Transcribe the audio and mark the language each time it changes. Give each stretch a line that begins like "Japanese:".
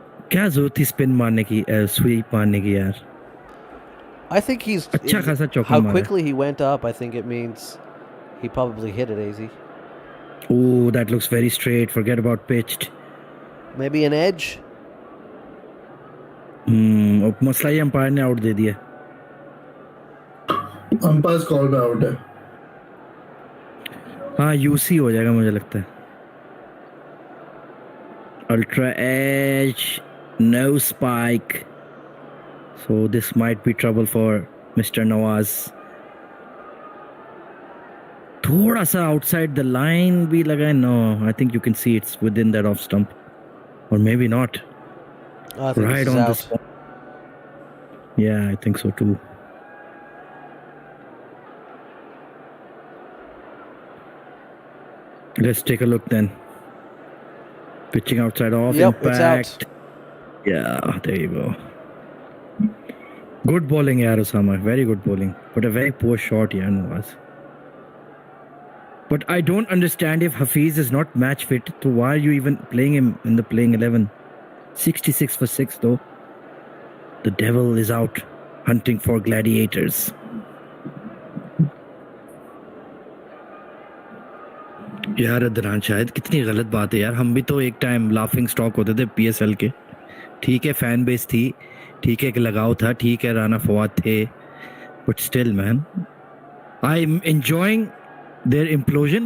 Hindi: क्या जरूरत थी स्पिन मारने की स्वीप मारने की यार
English: I think he's
Hindi: अच्छा खासा चौका
English: how
Hindi: मारा
English: quickly he went up. I think it means he probably hit it, AZ. Oh, that looks very straight. Forget about pitched. Maybe an edge.
Hindi: मसला ही अंपायर ने आउट दे दिया. अंपायर कॉल पे out है. हाँ यूसी हो जाएगा मुझे लगता है.
English: Ultra edge, no spike. So this might be trouble for Mr. Nawaz.
Hindi: थोड़ा सा
English: outside the line
Hindi: भी लगा है.
English: No, I think you can see it's within that off stump. Or maybe not. I think Right on the spot. Yeah, I think so too. Let's take a look then. Pitching outside off, yep, impact. It's out. Yeah, there you go. Good bowling, yeah, Osama. Very good bowling. But a very poor shot, yeah, Nawaz. But I don't understand if Hafiz is not match fit, so why are you even playing him in the playing 11? 66 for 6 though. The devil is out hunting for gladiators.
Hindi: यार अदरान शायद कितनी गलत बात है यार. हम भी तो एक टाइम लाफिंग स्टॉक होते थे पीएसएल के. ठीक है फैन बेस थी, ठीक है कि लगाव था, ठीक है राना फवाद थे,
English: But still man I am enjoying their implosion.